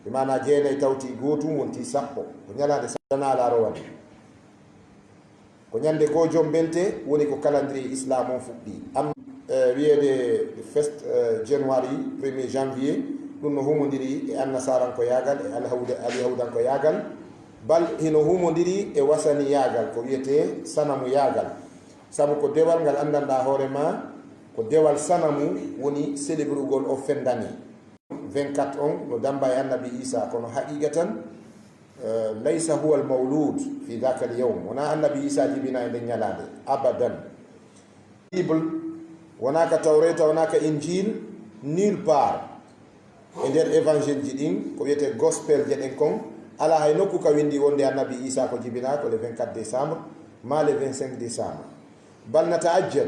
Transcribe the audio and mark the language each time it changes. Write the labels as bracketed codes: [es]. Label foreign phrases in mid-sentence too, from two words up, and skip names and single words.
[ff] bimana jeenayi tawti gootum wonti sappo ko ñalande sanalaaro wani ko ñande ko joom belte woni ko [fr] calendrier islam [ff] on fuɗɗi am wiyede 1 January 1er janvier ɗum no humodiri e annasaranko yagal e aliyahoudanko yagal bal hino humodiri e wasani yagal ko wiyete sanamu yagal sabu ko dewal ngal andanɗa hoorema ko dewal sanamu woni célébrugol o fendani 24 on no damba e annabi isa kono [ar] حقيقةً ليس هو المولود في ذاك اليوم [ff] wona annabi isa jibina e nden ñalade abadan bible wona ka tawreta wona ka injil [fr] nulle part [ff] e nder évangile ji ɗin ko wiyete gospel je ɗen kon ala hay nokku ka windi wonde annabi isa ko jibina ko le 24 décembre ma le 25 décembre bal nata ajjal